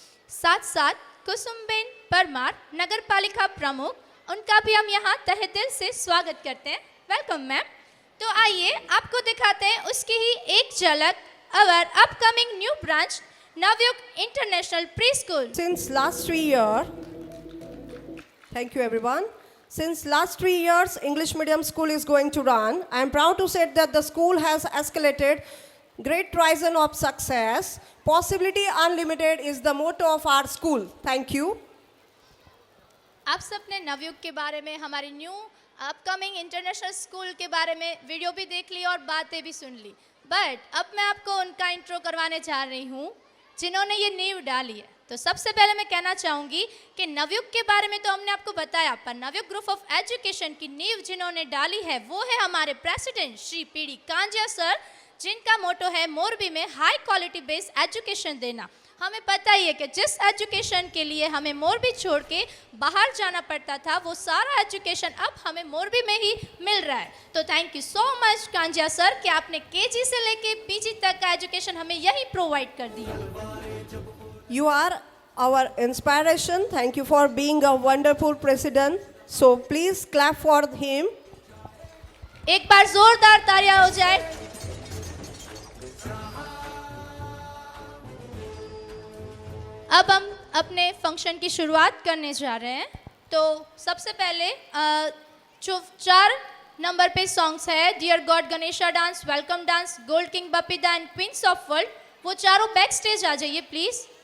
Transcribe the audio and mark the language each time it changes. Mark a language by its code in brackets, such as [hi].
[hi] साथ साथ कुसुमबेन परमार नगर पालिका प्रमुख, उनका भी हम यहाँ तहे दिल से स्वागत करते हैं। Welcome ma'am. तो आइए आपको दिखाते हैं उसकी ही एक झलक, [en] our upcoming new branch [hi] Navyuk International Preschool. [en] Since last 3 years, thank you everyone. Since last 3 years, English medium school is going to run. I am proud to say that the school has escalated great horizon of success. Possibility unlimited is the motto of our school. Thank you. [hi] आप सबने नवयुग के बारे में, हमारी new upcoming international school के बारे में video भी देख ली और बातें भी सुन ली, बट अब मैं आपको उनका इंट्रो करवाने जा रही हूँ जिन्होंने ये नींव डाली है। तो सबसे पहले मैं कहना चाहूँगी कि नवयुग के बारे में तो हमने आपको बताया, पर नवयुग ग्रुप ऑफ एजुकेशन की नींव जिन्होंने डाली है वो है हमारे president Shri PD Kanjia sir, जिनका मोटो है मोरबी में हाई क्वालिटी बेस्ड एजुकेशन देना। हमें पता ही है कि जिस एजुकेशन के लिए हमें मोरबी छोड़ के बाहर जाना पड़ता था, वो सारा एजुकेशन अब हमें मोरबी में ही मिल रहा है। तो thank you so much Kanjia sir कि आपने केजी से लेके पीजी तक का एजुकेशन हमें यही प्रोवाइड कर दिया। [en] You are our inspiration. Thank you for being a wonderful president. So please clap for him. [hi] एक बार जोरदार तालियां हो जाए। अब हम अपने फंक्शन की शुरुआत करने जा रहे हैं। तो सबसे पहले जो 4 नंबर पे सॉन्ग्स है, dear God Ganesha dance, welcome dance, gold king Bappida and queen's of world, वो चारों बैक स्टेज आ जाइए प्लीज।